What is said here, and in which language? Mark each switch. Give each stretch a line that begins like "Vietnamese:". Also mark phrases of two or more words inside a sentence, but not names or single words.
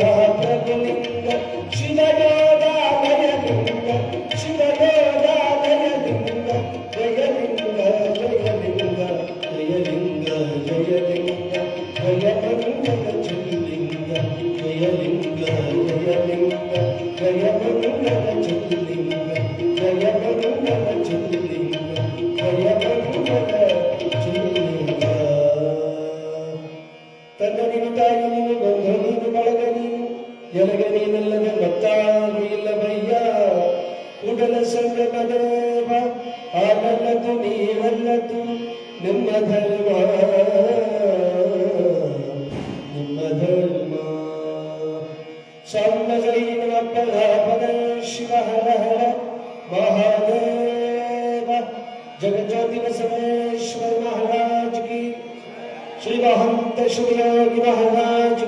Kannada: ಪ್ರಭುಲಿಂಗ, ಶಿವಯೋಗಾಲಯಲಿಂಗ ಶಿವಯೋಗಾಲಯಲಿಂಗ, ಜಯಲಿಂಗ ಜಯಲಿಂಗ ಜಯಲಿಂಗ ಜಯಲಿಂಗ ಜಯ ಮಂಗಲ ಚಿಲ್ಲಿಂಗ, ಜಯಲಿಂಗ ಜಯಲಿಂಗ ಜಯ ಮಂಗಲ ಚಿಲ್ಲಿಂಗ, ಜಯ ಮಂಗಲ ಚಿಲ್ಲಿಂಗ ಜಯ ಮಂಗಲ ಚಿಲ್ಲಿಂಗ. ತನ್ನ ನೀನು ತಾಯಿ ನೀನು ಬಂಧು ನೀನು ಬಳಗ ನೀನು, ಎಲಗ ನೀನಲ್ಲದೆ ಮತ್ತಾರು ಇಲ್ಲವಯ್ಯ, ಕೂಡಲ ಸಂಗಮ ದೇವ ಆಗಲ್ಲದು ನೀವಲ್ಲದು ನಿಮ್ಮ ಧರ್ಮ ನಿಮ್ಮ ಧರ್ಮ. ಸಾಮ್ಯಜೈನ ಪದ ಶಿವ ಹರ ಹರ
Hindi: महादेव, जगज्योति बसवेश्वर महाराज की, श्री महंत शिव योगी महाराज